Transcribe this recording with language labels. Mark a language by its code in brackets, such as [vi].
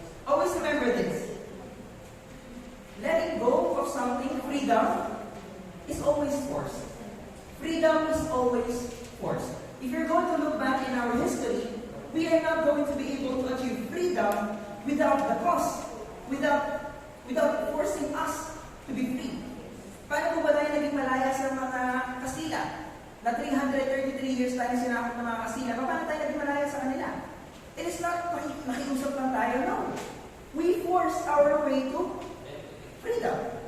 [en] Always remember this. Letting go of something, freedom, is always forced. Freedom is always forced. If you're going to look back in our history, we are not going to be able to achieve freedom without the cost, without forcing us to be free. [tl] Paano po ba tayo naging malaya sa mga Kastila? Na 333 years tayo sinakot ng mga Kastila. Paano tayo naging malaya sa kanila? [en] It is not [tl] nakiusap lang tayo, [en] no. We forced our way to freedom.